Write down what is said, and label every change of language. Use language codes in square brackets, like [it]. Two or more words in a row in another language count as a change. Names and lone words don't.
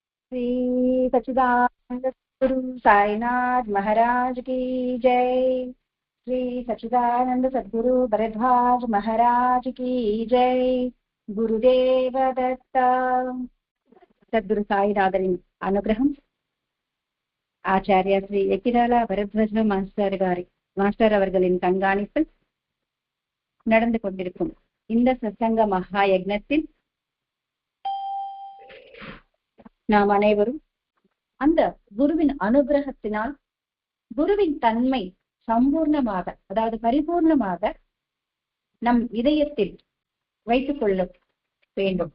[hi] श्री सच्चिदानंद गुरु साईनाथ महाराज की जय। श्री सच्चिदानंद सद्गुरु भरद्वाज महाराज की जय। गुरुदेव दत्ता। [ta] सद्गुरु साईनाथரின் அனுகிரகம், ஆச்சாரியா ஸ்ரீ எக்கிராலா பரத்வாஜ மாஸ்டர் அவர்களின் கண்காணிப்பில் நடந்து கொண்டிருக்கும் இந்த சத்சங்க மகா யக்ஞத்தில் நாம் அனைவரும் அந்த குருவின் அனுகிரகத்தினால் குருவின் தன்மை சம்பூர்ணமாக, அதாவது பரிபூர்ணமாக நம் இதயத்தில் வைத்துக் கொள்ள வேண்டும்.